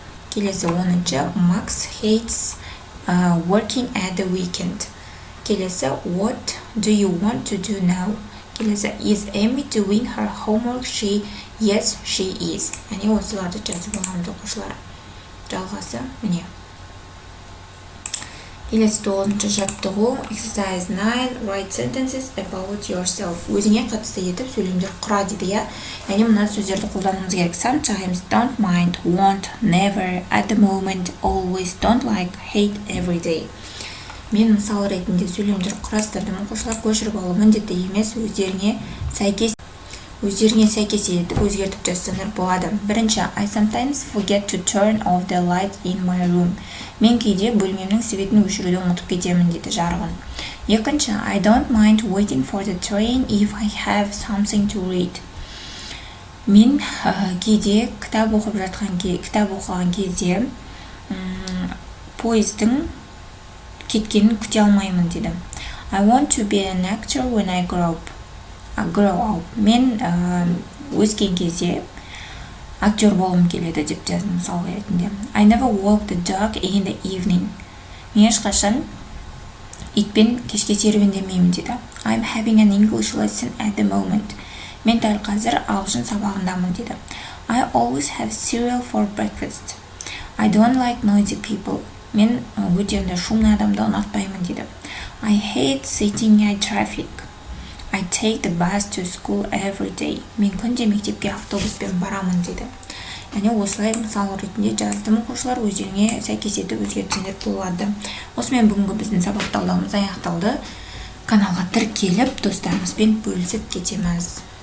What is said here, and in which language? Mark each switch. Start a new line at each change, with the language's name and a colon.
Kazakh: Келесі 10-ші,
English: Max hates working at the weekend.
Kazakh: Келесі,
English: what do you want to do now? Келесі, is Amy doing her homework? Yes, she is.
Kazakh: Яғни осыларды жазып аламыз оқушылар. Жалғасы, міне. Келесі 9-ші жаттығу,
English: exercise 9, write sentences about yourself.
Kazakh: Өзіңе қатысты етіп сөйлемдер құра дейді. Яғни мына сөздерді қолдануымыз керек.
English: Sometimes, don't mind, won't, never, at the moment, always, don't like, hate, every day.
Kazakh: Мен мысал ретінде сөйлемдер құрастырдым. Оқушылар көшіріп алу міндетті емес, өздеріне сәйкес өздеріне сәйкес етіп өзгертіп жазсаңыздар болады. Бірінші,
English: I sometimes forget to turn off the light in my room.
Kazakh: Мен кейде бөлмемнің светін өшіруді ұмытып кетемін дейді, жарығын. Екінші,
English: I don't mind waiting for the train if I have something to read.
Kazakh: Мен кейде кітап оқыған кезде пойыздың кеткенін күте алмаймын дейді.
English: I want to be an actor when I grow up.
Kazakh: Мен өскен кезде актер болғым келеді деп жаздым мысал ретінде.
English: I never walk the dog in the evening.
Kazakh: Мен ешқашан итпен кешке серуендемеймін дейді.
English: I'm having an English lesson at the moment.
Kazakh: Мен дәл қазір ағылшын сабағындамын дейді.
English: I always have cereal for breakfast. I don't like noisy people.
Kazakh: Мен өте
Russian: шумный
Kazakh: адамды ұнатпаймын дейді.
English: I hate sitting in traffic. I take the bus to school every day.
Kazakh: Мен күнде мектепке автобуспен барамын дейді. Яғни осылай мысал ретінде жаздым. Оқушылар өздеріне сәйкес етіп өзгертсеңдер болады. Осымен бүгінгі біздің сабақ талдауымыз аяқталды. Каналға тіркеліп достарымызбен бөлісіп кетеміз.